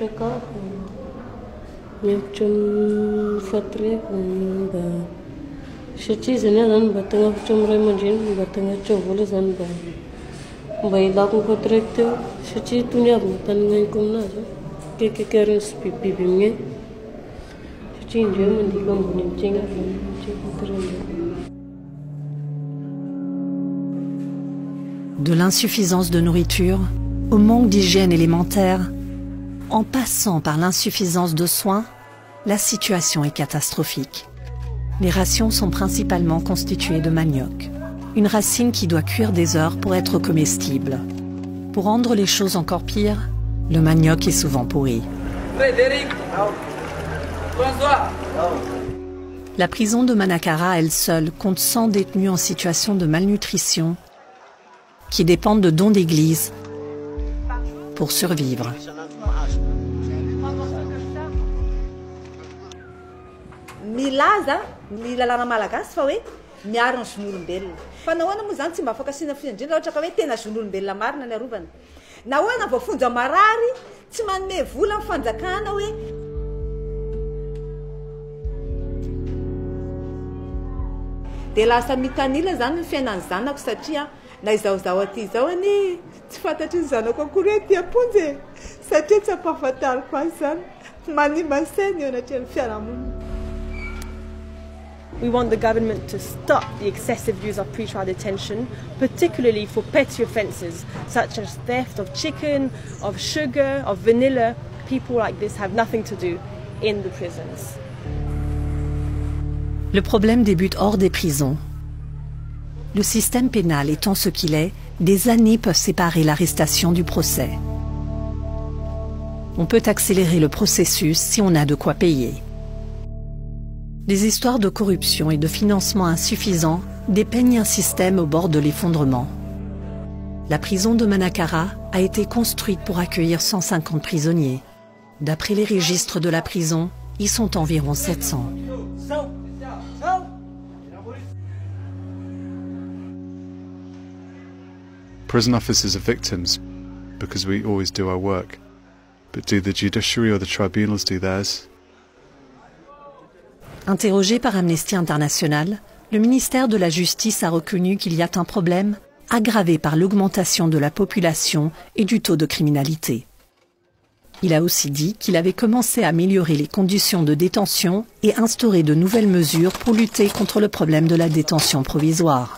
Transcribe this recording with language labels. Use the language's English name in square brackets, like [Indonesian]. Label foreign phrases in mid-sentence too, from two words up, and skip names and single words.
[Malagasy] sakafo miantitra amin'ny fatoreko da satria zany zany mba tagnafatra amin'ny ray aman-dreny mba tagnafatra vola zany mba ilako ny fatoreko teo satria tony avy ny tany gnainiko aminazy kekekariny sy bibibiby amin'ay satria indreo mandiko ambony amitsegna fatoreko. [French] De l'insuffisance de nourriture au manque d'hygiène élémentaire, en passant par l'insuffisance de soins, la situation est catastrophique. Les rations sont principalement constituées de manioc. une racine qui doit cuire des heures pour être comestible. Pour rendre les choses encore pires, le manioc est souvent pourri. La prison de Manakara, elle seule, compte 100 détenus en situation de malnutrition qui dépendent de dons d'église pour survivre. [Malagasy] Milaza ny lalàna malagasy fa hoe miaro ny zon'olombelona. Fa nahoana moa zany tsy mba afaka asiana fiandrina ohatra ka hoe tena zon'olombelona marina ny arovana. Nahoana vao fonja marary tsy manome vola amin'ny fanjakana hoe dia lasa mitanila zany ny fiainan'ny zanako satria na izaozao aty izao any tsy fantatry ny zanako akory hoe ty-aponjy satria tsy ampahafantariko azy zany manimasaina eo anatrehan'ny fiarahamonina. [English] We want the government to stop the excessive use of pre-trial detention, particularly for petty offences such as theft of chicken, of sugar, of vanilla. People like this have nothing to do in the prisons. [French] Le problème débute hors des prisons. Le système pénal étant ce qu'il est, des années peuvent séparer l'arrestation du procès. On peut accélérer le processus si on a de quoi payer. Les histoires de corruption et de financement insuffisant dépeignent un système au bord de l'effondrement. La prison de Manakara a été construite pour accueillir 150 prisonniers. D'après les registres de la prison, ils sont environ 700. [English] Prison officers are victims because we always do our work. But do the judiciary or the tribunals do theirs? [French] Interrogé par Amnesty International, le ministère de la Justice a reconnu qu'il y a un problème aggravé par l'augmentation de la population et du taux de criminalité. Il a aussi dit qu'il avait commencé à améliorer les conditions de détention et instaurer de nouvelles mesures pour lutter contre le problème de la détention provisoire.